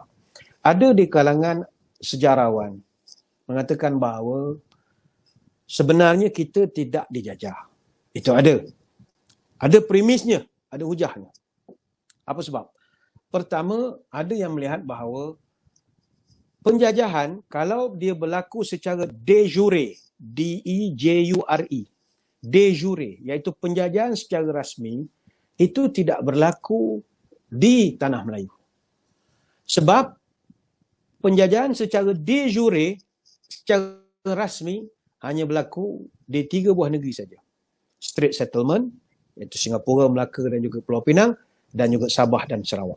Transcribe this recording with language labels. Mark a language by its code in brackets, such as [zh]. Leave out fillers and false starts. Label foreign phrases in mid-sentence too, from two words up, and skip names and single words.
[ms] Ada di kalangan sejarawan mengatakan bahawa sebenarnya kita tidak dijajah. Itu ada. Ada premisnya, ada hujahnya. Apa sebab? Pertama, ada yang melihat bahawa penjajahan, kalau dia berlaku secara de jure, D-E-J-U-R-E, de jure, iaitu penjajahan secara rasmi, itu tidak berlaku di Tanah Melayu. Sebab penjajahan secara de jure, secara rasmi, hanya berlaku di 3 buah negeri saja. Strait Settlement, iaitu Singapura, Melaka dan juga Pulau Pinang, dan juga Sabah dan Sarawak.